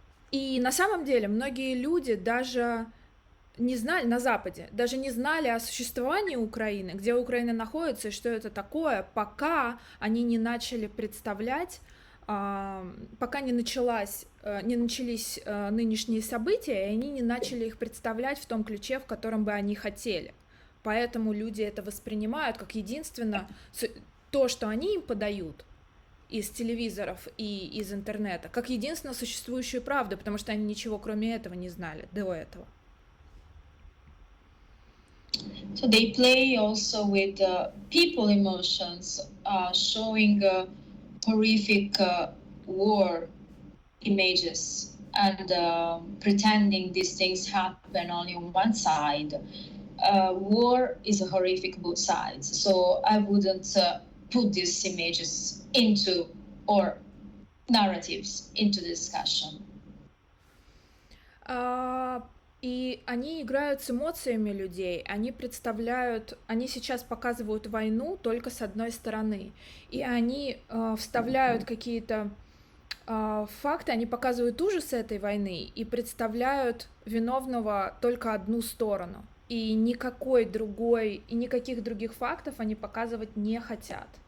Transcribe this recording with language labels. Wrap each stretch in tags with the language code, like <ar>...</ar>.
<ru>И на самом деле многие люди даже не знали, на Западе, даже не знали о существовании Украины, где Украина находится и что это такое, пока они не начали представлять, пока не начались нынешние события, и они не начали их представлять в том ключе, в котором бы они хотели. Поэтому люди это воспринимают как единственно то, что они им подают из телевизоров и из интернета, как единственно существующую правду, потому что они ничего кроме этого не знали до этого.</ru> <en>So they play also with people emotions, showing horrific war images and pretending these things happen only on one side. War is horrific both sides, so I wouldn't put these images into, or narratives into discussion.</en> <ru>И они играют с эмоциями людей, они сейчас показывают войну только с одной стороны, и они вставляют какие-то факты, они показывают ужасы этой войны и представляют виновного только одну сторону, и никаких других фактов они показывать не хотят.</ru>